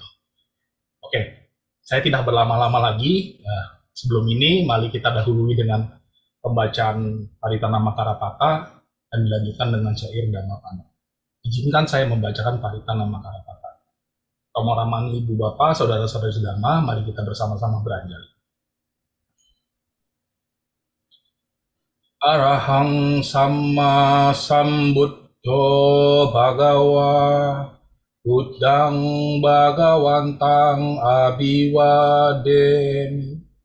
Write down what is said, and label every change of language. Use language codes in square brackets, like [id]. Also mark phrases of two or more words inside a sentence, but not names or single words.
[id] Oke, saya tidak berlama-lama lagi. Sebelum ini, mari kita dahului dengan pembacaan Paritana Makarapata dan dilanjutkan dengan syair Dhammapada. Izinkan saya membacakan Paritana Makarapata. Romo Raman, Ibu Bapak, Saudara-saudari sedama, mari kita bersama-sama beranjali. [pi] Arahang Sama Sambuddho Bhagawa Buddhang Bhagawantang Abiwademi